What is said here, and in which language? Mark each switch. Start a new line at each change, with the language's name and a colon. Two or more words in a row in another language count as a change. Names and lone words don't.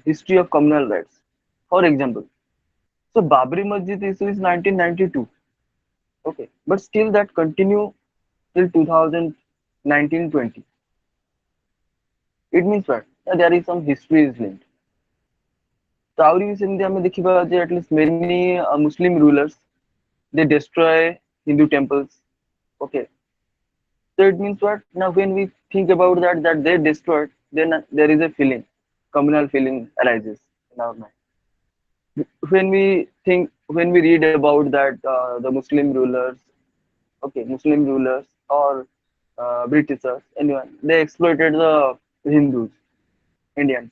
English: History of communal rights. For example, so Babri Masjid issue is 1992. Okay, but still that continue till 2019-20. It means what? There is some history is linked. So
Odia: ଆହୁରି ବି ସେମିତି ଆମେ ଦେଖିବା ଯେ
English: at least many Muslim rulers they destroy Hindu temples. Okay, so it means what? Now when we think about that they destroyed, then there is a feeling, communal feeling arises in our mind. When we think, when we read about that the Muslim rulers, okay, Muslim rulers or Britishers, anyone, they exploited the Hindus, Indians.